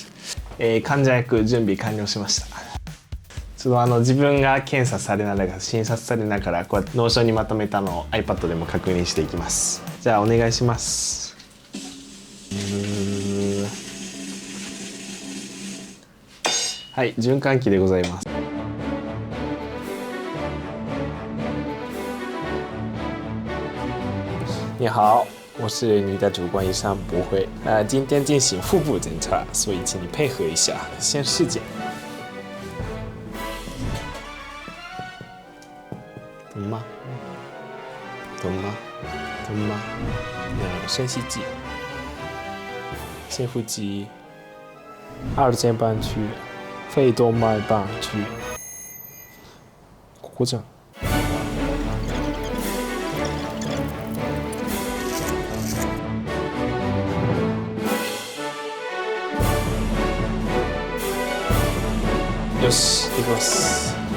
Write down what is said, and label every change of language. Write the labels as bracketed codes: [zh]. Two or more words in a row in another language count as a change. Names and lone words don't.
[ja] 患者役準備完了しました。自分が検査されながら診察されながらこうやってノーションにまとめたのを iPad でも確認していきます。じゃあお願いします。はい、循環器でございます。 [zh] 你好，我是你的主观医生博辉。今天进行腹部检查，所以请你配合一下。先试检，疼吗？疼吗？疼吗？深吸气，深呼吸。二尖瓣区、肺动脉瓣区， [ja] ここじゃん。よし、行きます。